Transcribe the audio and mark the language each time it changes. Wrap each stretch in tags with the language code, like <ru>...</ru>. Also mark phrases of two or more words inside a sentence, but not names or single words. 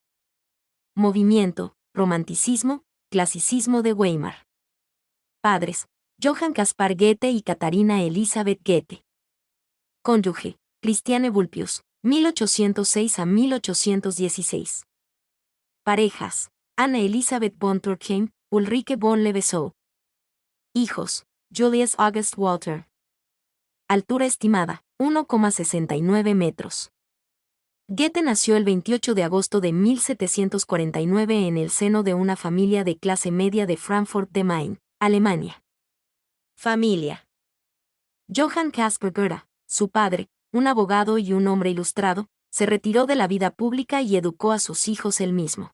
<es>Movimiento: romanticismo, clasicismo de Weimar. Padres: Johann Caspar Goethe y Katharina Elisabeth Goethe. Cónyuge: Christiane Vulpius, 1806 a 1816. Parejas: Anna Elisabeth von Turckheim, Ulrike von Levesow. Hijos: Julius August Walter. Altura estimada: 1,69 metros. Goethe nació el 28 de agosto de 1749 en el seno de una familia de clase media de Frankfurt de Main, Alemania. Familia: Johann Caspar Goethe, su padre, un abogado y un hombre ilustrado, se retiró de la vida pública y educó a sus hijos él mismo.</es>